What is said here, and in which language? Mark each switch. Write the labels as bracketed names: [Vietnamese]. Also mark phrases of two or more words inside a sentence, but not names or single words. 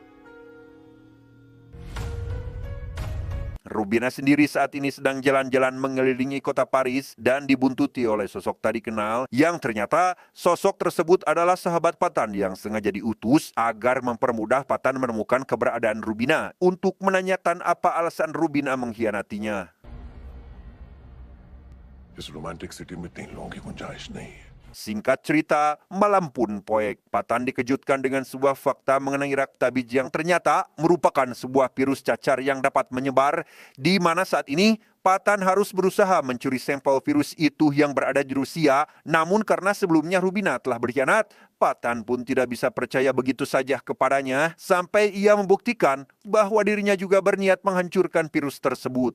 [Indonesian] Rubina sendiri saat ini sedang jalan-jalan mengelilingi kota Paris dan dibuntuti oleh sosok tadi kenal yang ternyata sosok tersebut adalah sahabat Patan yang sengaja diutus agar mempermudah Patan menemukan keberadaan Rubina untuk menanyakan apa alasan Rubina mengkhianatinya. [Hindi] इस रोमांटिक सिटी में 3 लोगों की गुंजाइश नहीं है। [Indonesian] Singkat cerita, malam pun poek. Patan dikejutkan dengan sebuah fakta mengenai Raktabij yang ternyata merupakan sebuah virus cacar yang dapat menyebar, di mana saat ini Patan harus berusaha mencuri sampel virus itu yang berada di Rusia. Namun karena sebelumnya Rubina telah berkhianat, Patan pun tidak bisa percaya begitu saja kepadanya sampai ia membuktikan bahwa dirinya juga berniat menghancurkan virus tersebut.